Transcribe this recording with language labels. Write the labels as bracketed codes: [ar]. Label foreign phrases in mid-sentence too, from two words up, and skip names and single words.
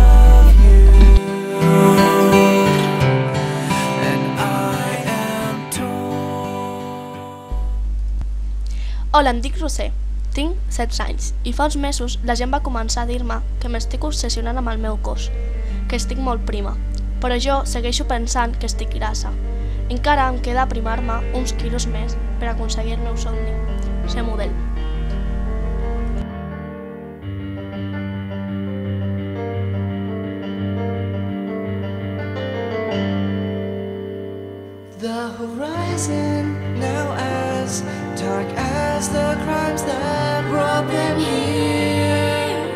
[ca] Hola, em dic Roser, tinc 16 anys i fa uns mesos la gent va començar a dir-me que m'estic obsessionant amb el meu cos, que estic molt prima, però jo segueixo pensant que estic grassa. Encara em queda aprimar-me uns quilos més per aconseguir el meu somni, ser model. [en] The horizon now as dark as the crimes that brought them here.